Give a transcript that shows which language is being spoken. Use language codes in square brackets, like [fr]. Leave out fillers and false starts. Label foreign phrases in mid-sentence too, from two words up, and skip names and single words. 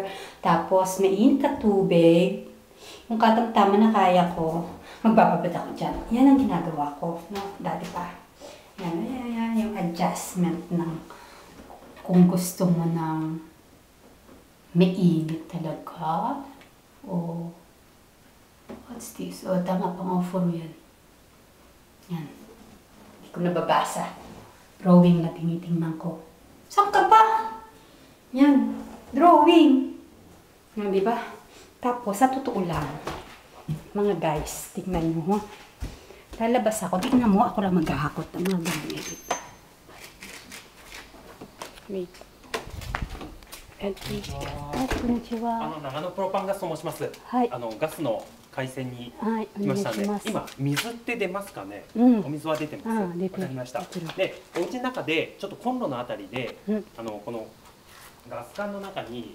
[tl] Tapos, mainit na tubig. Kung katamtama na kaya ko, magbababad ako dyan. Yan ang ginagawa ko, no? Dati pa. Yan, yung adjustment ng Kung gusto mo ng mainit talaga, o [en] what's this? [tl] O, tama pang offer yan. Yan. Hindi ko nababasa. Drawing na tinitingnan ko. Saan ka ba? Yan. Drawing. Yan, di ba? Tapos, sa totoo lang, mga guys, tingnan nyo. Lalabas ako. Tingnan mo, ako lang maghahakot ng mga gamit. [en] Wait. LPG。 [ja] こんにちは。長野プロパンガスと申します。はい。ガスの回線にはい来ましたので、お願いします今水って出ますかね。うんお水は出てます。わ出てるかりました出てる。で、お家の中でちょっとコンロのあたりで、うんこのガス管の中に